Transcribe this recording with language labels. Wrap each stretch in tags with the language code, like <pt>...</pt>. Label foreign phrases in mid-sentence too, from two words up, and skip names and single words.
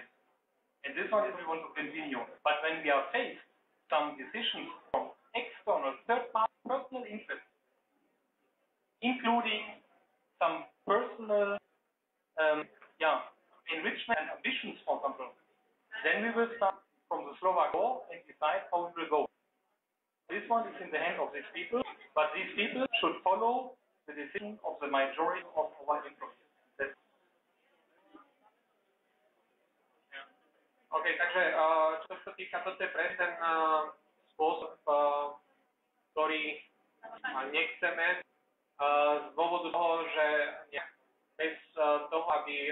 <en>And this one is we want to continue. But when we are faced some decisions from external third-party personal interests, including some personal enrichment and ambitions for example, then we will start from the Slovak law and decide how it will go. This one is in the hand of these people, but these people should follow the decision of the majority of our employees.</en> <sk>OK, takže čo sa týka, toto je presne ten spôsob, ktorý nechceme z dôvodu toho, že bez toho, aby</sk>